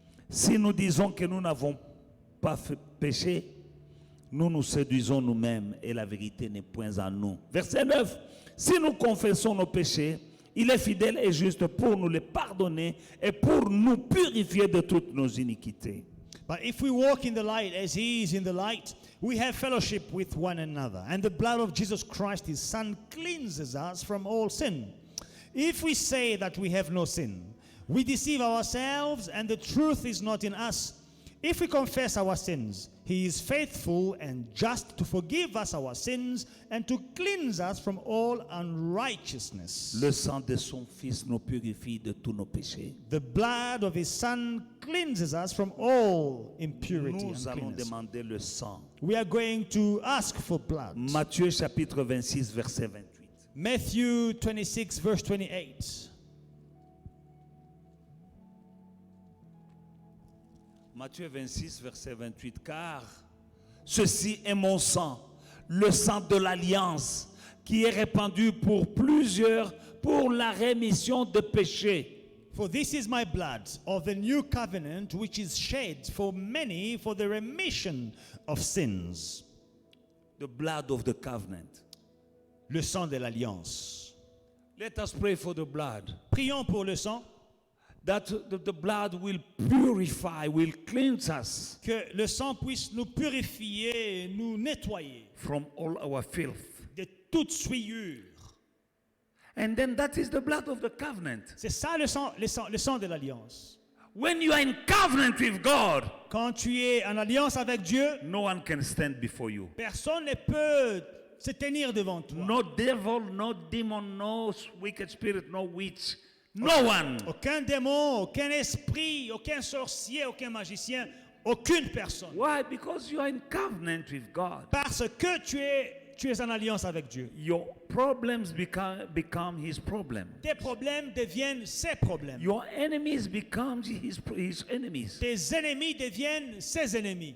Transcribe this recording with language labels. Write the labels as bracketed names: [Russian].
[French] Si nous disons que nous n'avons pas fait péché, nous nous séduisons nous-mêmes et la vérité n'est point en nous. Verset 9. Si nous confessons nos péchés, il est fidèle et juste pour nous les pardonner et pour nous purifier de toutes nos iniquités. [English] But if we walk in the light as he is in the light, we have fellowship with one another. And the blood of Jesus Christ, his Son, cleanses us from all sin. If we say that we have no sin, we deceive ourselves and the truth is not in us. If we confess our sins, he is faithful and just to forgive us our sins and to cleanse us from all unrighteousness. [French] Le sang de son Fils nous purifie de tous nos péchés. [English] The blood of his Son cleanses us from all impurity and [French] Nous allons [English] uncleanness. [French] demander le sang. [English] We are going to ask for blood. [French] Matthieu chapitre 26, verset 28. [English] Matthew 26, verse 28. [French] Matthieu 26, verset 28. Car ceci est mon sang, le sang de l'alliance, qui est répandu pour plusieurs pour la rémission de péchés. [English] For this is my blood of the new covenant, which is shed for many for the remission of sins. The blood of the covenant. [French] Le sang de l'alliance. [English] Let us pray for the blood. [French] Prions pour le sang. [English] that the blood will purify, will cleanse us [French] Que le sang puisse nous purifier, nous nettoyer [English] from all our filth. [French] de toute souillure. [English] And then that is the blood of the covenant. [French] C'est ça le sang de l'alliance. [English] When you are in covenant with God, [French] Quand tu es en alliance avec Dieu, [English] no one can stand before you. [French] personne ne peut se tenir devant toi. [English] No devil, no demon, no wicked spirit, no witch, no one. [French] Aucun démon, aucun esprit, aucun sorcier, aucun magicien, aucune personne. [English] Why? Because you are in covenant with God. [French] Parce que tu es en alliance avec Dieu. [English] Your problems become his problem. [French] Tes problèmes deviennent ses problèmes. [English] Your enemies become his enemies [French] Tes ennemis deviennent ses ennemis